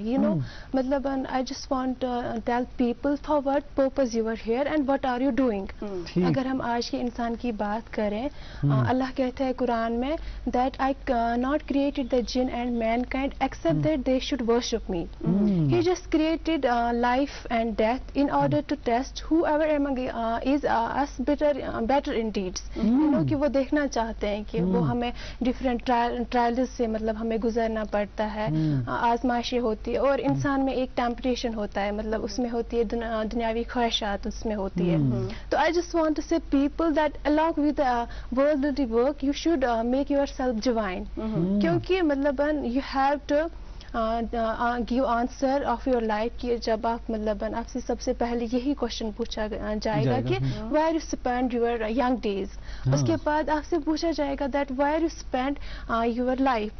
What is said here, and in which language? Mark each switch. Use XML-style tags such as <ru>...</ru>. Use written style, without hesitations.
<en>You know مطلب I just want to tell people for what purpose you are here and what are you doing.</en> <ur>اگر ہم آج کے انسان کی بات کریں اللہ کہتا ہے قرآن میں</ur> <en>That I not created the jinn and mankind except that they should worship me. He just created life and death in order to test whoever among is us better in deeds. You know</en> <ur>کہ وہ دیکھنا چاہتے ہیں کہ وہ ہمیں different trials سے مطلب ہمیں گزرنا پڑتا ہے, آزمائشیں ہوتی ہے اور انسان میں ایک ٹیمپٹیشن ہوتا ہے مطلب اس میں ہوتی ہے دنیاوی خواہشات اس میں ہوتی ہے.</ur> <en>تو I just want to say people that along with worldly work you should make yourself divine.</en> <ur>کیونکہ مطلب</ur> <en>you have to give answer of your life</en> <ur>کہ جب آپ مطلب آپ سے سب سے پہلے یہی کوشچن پوچھا جائے گا کہ</ur> <en>Where you spend your young days.</en> <ur>اس کے بعد آپ سے پوچھا جائے گا</ur> <en>That where you spend your life.</en>